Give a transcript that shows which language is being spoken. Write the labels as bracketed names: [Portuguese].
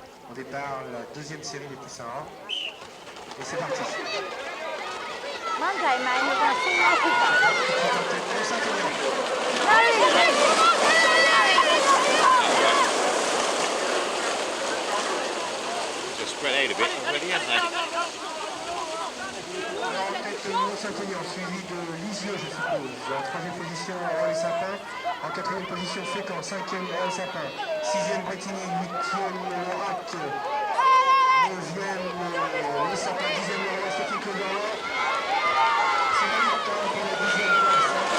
[French] Au départ, la deuxième série des poussins 1. Et c'est parti. [English] Monday, man, you're going to see my Just spread out a bit already, haven't they? [French] Alors en tête, Mont-Saint-Aignan, suivi de Lisieux, je suppose. En troisième position, Roy Sapin. En quatrième position, Fécamp. Cinquième, Roy Sapin. Sixième, Bretigny. Huitième, Rac. Neuvième, le Sapin. Dixième, le Roy Skating Club d'Orléans. C'est la lutte pour la dixième place.